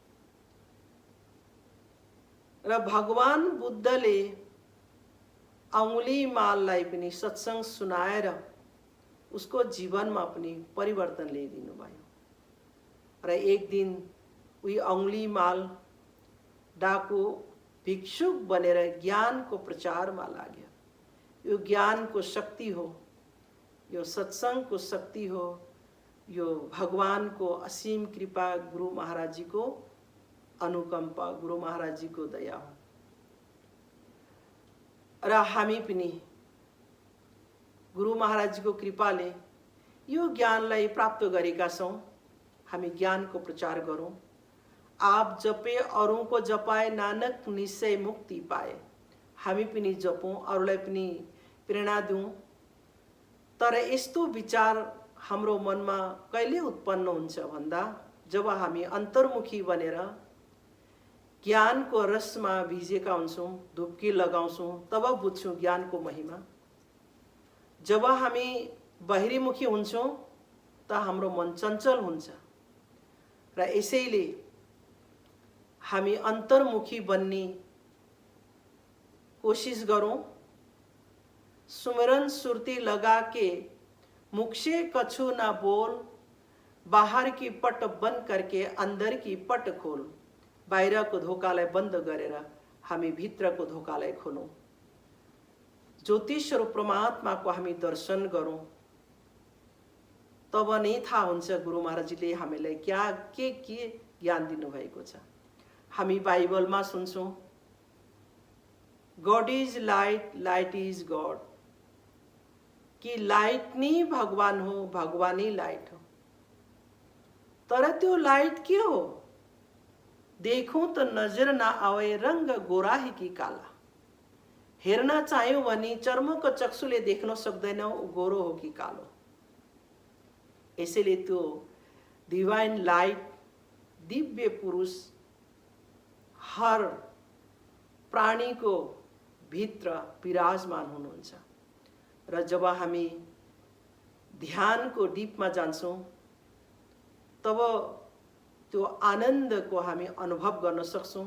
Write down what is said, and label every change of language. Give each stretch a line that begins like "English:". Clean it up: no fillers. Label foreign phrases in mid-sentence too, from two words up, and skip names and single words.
Nepali: र भगवान बुद्धले अंगुलीमाललाई पनि सत्संग सुनाएर उसको जीवनमा पनि परिवर्तन ल्याइदिनु भयो र एक दिन उही अंगुलीमाल डाकु भिक्षुक बनेर ज्ञानको प्रचारमा लाग्यो। यो ज्ञानको शक्ति हो, यो सत्संगको शक्ति हो, यो भगवानको असीम कृपा, गुरु महाराज जी को अनुकंपा, गुरु महाराज जी को दया हो र हामी पनि गुरु महाराज जी को कृपाले यो ज्ञानलाई प्राप्त गरेका छौं। हामी ज्ञानको प्रचार गरौं।
Hindi: आप जपे अरूं को जपाए, नानक निश्चय मुक्ति पाए।
Nepali: हामी पनि जपौं, अरूलाई पनि प्रेरणा दिउँ। तर यस्तो विचार हाम्रो मनमा कहिले उत्पन्न हुन्छ भन्दा जब हामी अन्तर्मुखी बनेर ज्ञानको रसमा भिजेका हुन्छौं, डुब्की लगाउँछौं, तब बुझ्छौं ज्ञानको महिमा। जब हामी बाहिरीमुखी हुन्छौं त हाम्रो मन चञ्चल हुन्छ र यसैले हामी अन्तर्मुखी बन्ने कोशिश गरौं।
Hindi: सुमिरन सुरती लगा के मुख से कछु ना बोल, बाहर की पट बंद करके अंदर की पट खोल।
Nepali: बाहिरको धोकालाई बन्द गरेर हामी भित्रको धोकालाई खोलौं। ज्योतिष स्वरूप परमात्माको हामी दर्शन गरौं। तब नै थाहा हुन्छ गुरु महाराजजीले हामीलाई के ज्ञान दिनुभएको छ। हामी बाइबलमा सुन्छौं,
English: God is light, light is God,
Nepali: कि लाइट नै भगवान हो, भगवान नै लाइट हो। तर त्यो लाइट के हो?
Hindi: देखौं त नजर ना आवे, रंग गोरा है कि काला।
Nepali: हेर्न चाह्यौं भने चर्मको चक्षुले देख्न सक्दैनौ गोरो हो कि कालो। यसैले त्यो
English: divine light,
Nepali: दिव्य पुरुष हर प्राणीको भित्र विराजमान हुनुहुन्छ र जब हामी ध्यानको डीपमा जान्छौं तब त्यो आनन्दको हामी अनुभव गर्न सक्छौं।